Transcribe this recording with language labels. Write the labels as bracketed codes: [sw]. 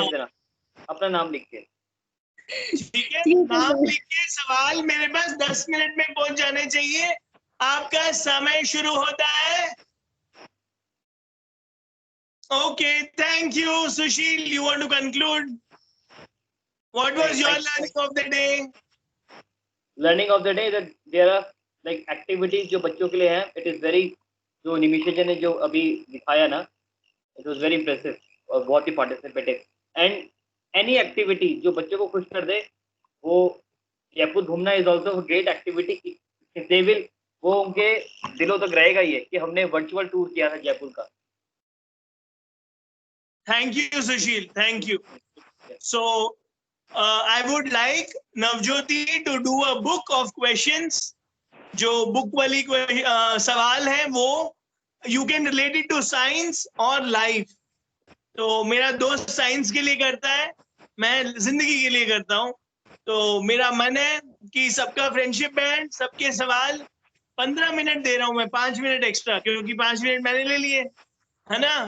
[hi] भेज देना अपना नाम लिख के। ठीक है, नाम लिख के सवाल मेरे पास 10 मिनट में पहुंच जाने चाहिए। आपका समय शुरू होता है। [en] Okay, thank you. Sushil, you want to conclude? What was your learning of the day? Learning of the day that there are like activities [hi] जो बच्चों के लिए हैं। [en] it is very, [hi] जो निमिषा जी ने जो अभी दिखाया ना, [en] it was very impressive [hi] और बहुत ही पार्टिसिपेटिव। [en] and any activity [hi] जो बच्चों को खुश कर दे, वो जयपुर घूमना [en] Is also great activity. They will, [hi] वो उनके दिलों तक रहेगा ये कि हमने वर्चुअल टूर किया था जयपुर का। [en] Thank you, Sushil. Thank you. So, I would like Navjyoti to do a book of questions. [hi] जो बुक वाली सवाल है वो [en] you can relate it to science और life. [hi] तो मेरा दोस्त साइंस के लिए करता है, मैं जिंदगी के लिए करता हूँ। तो मेरा मन है कि सबका फ्रेंडशिप बैंड, सबके सवाल 15 मिनट दे रहा हूँ मैं, 5 मिनट एक्स्ट्रा, क्योंकि 5 मिनट मैंने ले लिए, है ना?